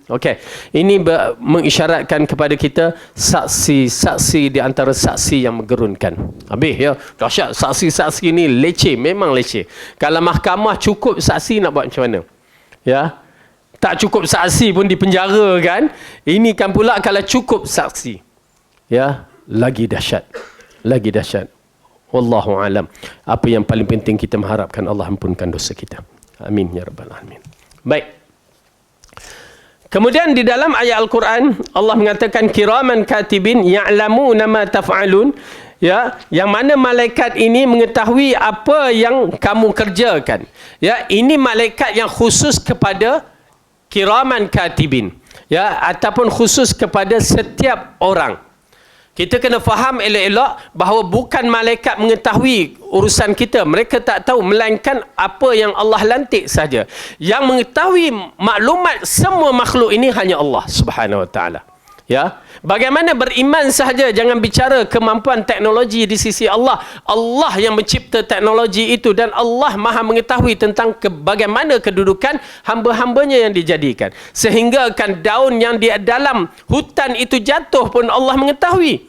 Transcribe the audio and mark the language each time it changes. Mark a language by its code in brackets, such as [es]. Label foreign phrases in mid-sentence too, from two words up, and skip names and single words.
[ms] Okey, ini mengisyaratkan kepada kita saksi-saksi di antara saksi yang menggerunkan. Habis ya, dahsyat, saksi-saksi ni leceh, memang leceh. Kalau mahkamah cukup saksi nak buat macam mana? Ya, tak cukup saksi pun dipenjara kan. Ini kan pula kalau cukup saksi, ya, lagi dahsyat. Lagi dahsyat. [ar] والله أعلم. [ms] Apa yang paling penting kita mengharapkan Allah ampunkan dosa kita. [ar] آمين يا رب العالمين. [ms] Baik. Kemudian di dalam ayat Al-Quran Allah mengatakan [ar] كراما كاتبين يعلمون ما تفعلون, [ms] ya, yang mana malaikat ini mengetahui apa yang kamu kerjakan. Ya, ini malaikat yang khusus kepada [ar] كراما كاتبين, [ms] ya, ataupun khusus kepada setiap orang. Kita kena faham elok-elok bahawa bukan malaikat mengetahui urusan kita. Mereka tak tahu, melainkan apa yang Allah lantik saja. Yang mengetahui maklumat semua makhluk ini hanya Allah [ar] سبحانه وتعالى. [ms] Ya, bagaimana beriman sahaja, jangan bicara kemampuan teknologi di sisi Allah. Allah yang mencipta teknologi itu, dan Allah Maha mengetahui tentang bagaimana kedudukan hamba-hambanya yang dijadikan. Sehingga kan daun yang di dalam hutan itu jatuh pun Allah mengetahui.